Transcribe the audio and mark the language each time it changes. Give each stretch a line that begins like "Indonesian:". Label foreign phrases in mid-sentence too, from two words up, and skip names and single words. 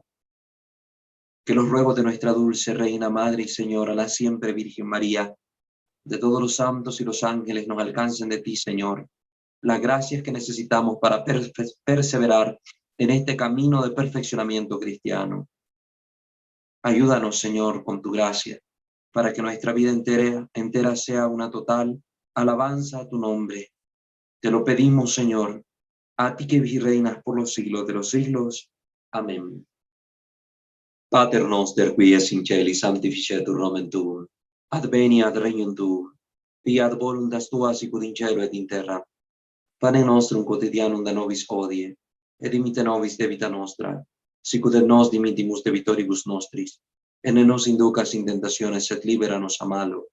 Spanish: Que los ruegos de nuestra dulce Reina, Madre y Señora, la siempre Virgen María, de todos los santos y los ángeles nos alcancen de ti, Señor, las gracias que necesitamos para perseverar en este camino de perfeccionamiento cristiano. Ayúdanos, Señor, con tu gracia, para que nuestra vida entera sea una total alabanza a tu nombre. Te lo pedimos, Señor, a ti que reinas por los siglos de los siglos. Amén.
Latin: Pater noster, qui es in celi, sanctificetur nomen tuum. Adveniat regnum tuum. Fiat voluntas tua sicut in cielo et in terra. Pane nostrum quotidianum da nobis hodie, et dimitte nobis debita nostra, sicut et nos dimittimus debitoribus nostris, et ne nos inducas in tentationes, sed libera nos a malo.